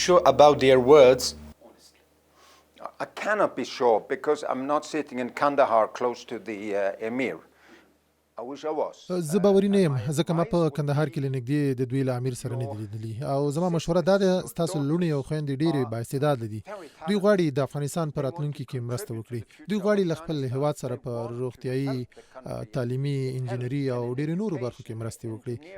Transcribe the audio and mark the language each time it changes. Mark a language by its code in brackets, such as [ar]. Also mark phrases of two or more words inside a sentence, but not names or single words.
[en] sure about their words? I cannot be sure because I'm not sitting in Kandahar close to the emir. I wish I was. [ps] زه باوري نه یم ځکه ما په کندهار کې لنږدې د دوی له امیر سره نه دي لیدلي، او زما مشوره دا ده ستاسو لوڼې او خویندې ډېرې بااستعداده دي. دوی غواړي د افغانستان په راتلونکي کې مرسته وکړي. دوی غواړي له خپل هیواد سره په روغتیایي، تعلیمي، انجینري او ډېرو نورو برخو کې مرستې وکړي.